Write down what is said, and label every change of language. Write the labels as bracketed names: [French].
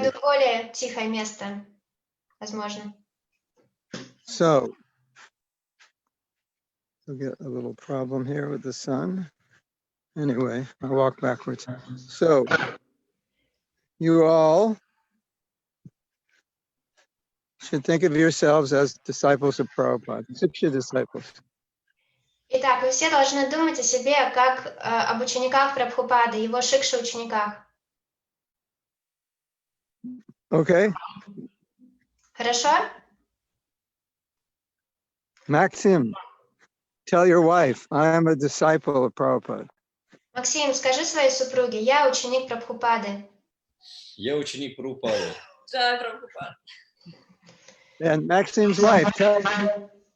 [Russian] пойду в более тихое место, возможно. [English] So, we'll get a little problem here with the sun. Anyway, I'll walk backwards. So, you all should think of yourselves as disciples of Prabhupada, Siksha disciples. [Russian] Итак, вы все должны думать о себе как об учениках Прабхупады, его шикша-учениках. [English] Okay? [Russian] Хорошо? [English] Maxim, tell your wife, I am a disciple of Prabhupada. [Russian] Максим, скажи своей супруге, я ученик Прабхупады. Я ученик Прабхупады. Да, Прабхупада. [English] And Maxim's wife, tell him.